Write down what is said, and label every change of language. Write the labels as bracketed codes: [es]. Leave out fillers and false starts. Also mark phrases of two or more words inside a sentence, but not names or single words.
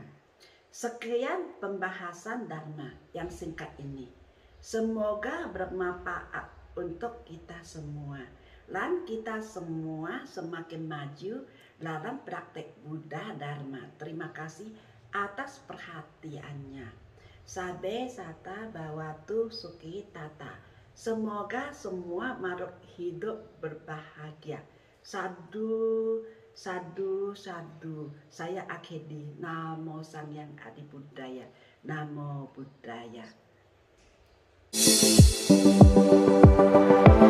[id] Sekian pembahasan Dharma yang singkat ini. Semoga bermanfaat untuk kita semua. Dan kita semua semakin maju dalam praktek Buddha Dharma. Terima kasih atas perhatiannya. [pi] Sabe sata bawatu suki tata. [id] Semoga semua makhluk hidup berbahagia. [pi] Sadu, sadu, sadu. [id] Saya akhiri. [pi] Namo Sang Hyang Adi Buddhaya. Namo Buddhaya.